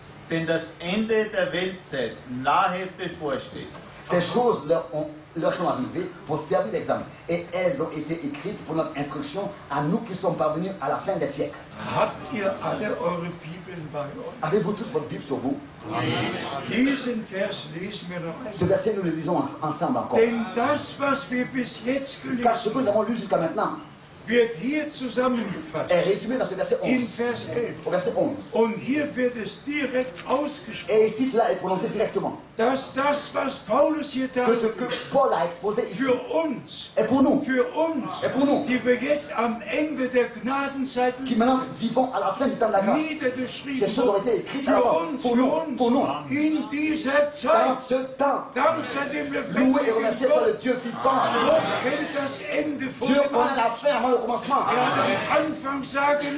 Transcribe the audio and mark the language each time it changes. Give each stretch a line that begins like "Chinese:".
German: Denn das Ende der Weltzeit nahe bevorsteht.
French: Ces choses leur sont arrivées pour servir d'exemple. Et elles ont été écrites pour notre instruction à nous qui sommes parvenus à la fin des siècles.
German: Habt ihr alle eure Bibeln bei euch?
French: Avez-vous tous votre Bible sur vous?
German: Diesen Vers lesen wir noch
French: Ce
German: einmal.
French: verset, nous le lisons ensemble encore.
German: Denn das, was wir bis jetzt
French: Car ce que nous
German: gelesen haben,
French: avons lu jusqu'à maintenant
German: wird hier zusammengefasst.
French: est résumé dans ce verset
German: In 11. Vers 11.
French: Au verset 11.
German: Und hier wird es direkt ausgesprochen,
French: Et ici, cela est prononcé directement.
German: dass das, was Paulus hier
French: Que ce que
German: darstellt,
French: Paul a exposé ici
German: für uns,
French: est pour nous,
German: die wir jetzt am Ende der Gnadenzeiten
French: qui maintenant vivons à la fin du temps de la grâce. Ces
German: niedergeschrieben
French: choses ont été écrites à
German: wurden,
French: l'avance. Pour nous,
German: in dieser
French: dans
German: Zeit,
French: ce temps.
German: dankzei dem
French: Loué et
German: lebendigen
French: remercié par le
German: Gott.
French: Dieu vivant.
German: Gott kennt das Ende vor
French: Dieu
German: dem
French: connaît
German: Anfang.
French: la fin avant le commencement.
German: Er hat am Anfang sagen